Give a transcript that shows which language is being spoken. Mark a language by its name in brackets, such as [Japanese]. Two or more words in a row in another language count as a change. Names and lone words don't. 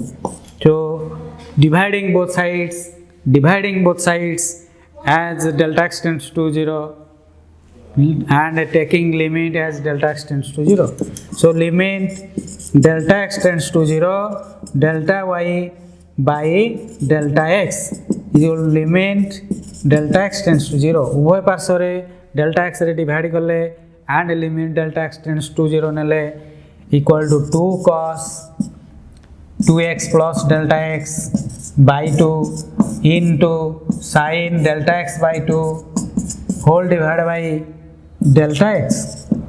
[English] So dividing both sides as delta x tends to 0 and taking limit as delta x tends to 0. So limit delta x tends to 0, delta y by delta x is equal to limit delta x tends to 0. [Odia] ଉଭୟ ପାର୍ଶ୍ୱ ରେ [English] delta x [Odia] ରେ ଡିଭାଇଡ କରିଲେ [English] and limit delta x tends to 0 नेले equal to 2 cos 2x plus delta x by 2 into sin delta x by 2 whole divided by delta x.